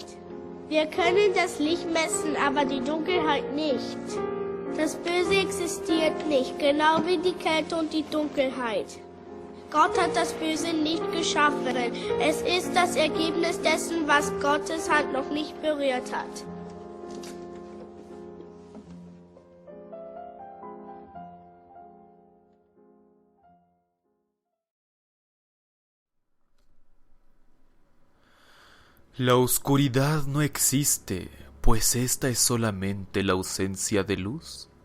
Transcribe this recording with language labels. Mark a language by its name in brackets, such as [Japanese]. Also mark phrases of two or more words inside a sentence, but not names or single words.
[German] Wir können das Licht messen, aber die Dunkelheit nicht. Das Böse existiert nicht, genau wie die Kälte und die Dunkelheit. Gott hat das Böse nicht geschaffen. Es ist das Ergebnis dessen, was Gottes Hand noch nicht berührt hat. [Spanish] La oscuridad no existe, pues esta es solamente la ausencia de luz.